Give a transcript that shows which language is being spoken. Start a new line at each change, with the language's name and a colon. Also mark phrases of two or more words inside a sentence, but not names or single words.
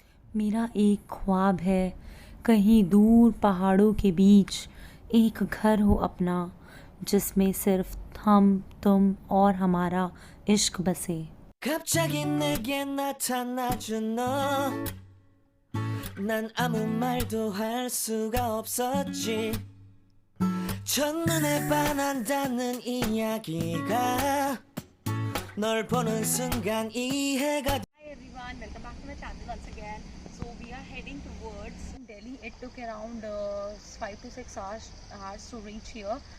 Hindi: मेरा एक ख्वाब है, कहीं दूर पहाड़ों के बीच एक घर हो अपना, जिसमें सिर्फ हम, तुम और हमारा इश्क बसे।
Korean: 갑자기 내게 나타나준 너, 난 아무 말도 할 수가 없었지. 첫눈에 반한다는 이야기가 널 보는 순간 이해가.
English: Hi everyone, welcome back to my channel once again. So we are heading towards Delhi. It took around 5 to 6 hours to reach here.